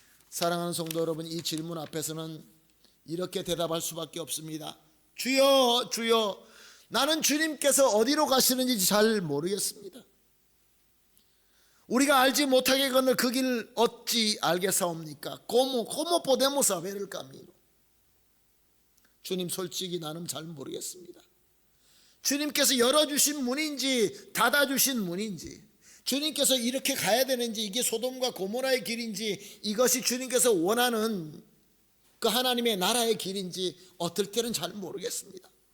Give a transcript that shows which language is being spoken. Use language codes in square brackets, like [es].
[ko] 사랑하는 성도 여러분, 이 질문 앞에서는 이렇게 대답할 수밖에 없습니다. 주여, 주여, 나는 주님께서 어디로 가시는지 잘 모르겠습니다. 우리가 알지 못하게 건널 그 길 어찌 알겠사옵니까? [es] ¿Cómo podemos saber el camino? [ko] 주님, 솔직히 나는 잘 모르겠습니다. 주님께서 열어주신 문인지 닫아주신 문인지, 주님께서 이렇게 가야 되는지, 이게 소돔과 고모라의 길인지, 이것이 주님께서 원하는 그 하나님의 나라의 길인지 어떨 때는 잘 모르겠습니다.